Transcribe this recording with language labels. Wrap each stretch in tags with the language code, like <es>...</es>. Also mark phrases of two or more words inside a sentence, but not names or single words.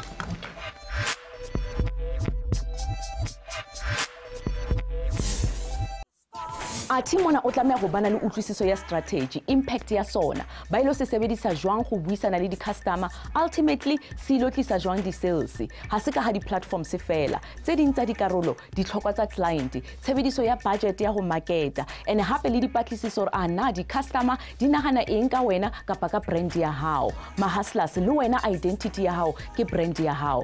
<st>Athi mona o tlameha go bana le utlwisiso ya</st> <en>strategy, impact</en> <st>ya sona, ba ilo se sebedisa jwang go buisana le di-customer, ultimately se ilo tlisa jwang di-sales, ha se ka ha di-platform se fela, tse ding tsa dikarolo, ditlhokwa tsa client, tshebediso ya budget ya go marketa, and hape le dipatlisiso a na di-customer di nagana eng ka wena kapa ka brand ya hao. Ma-hustlers le wena identity ya hao ke brand ya hao.</st>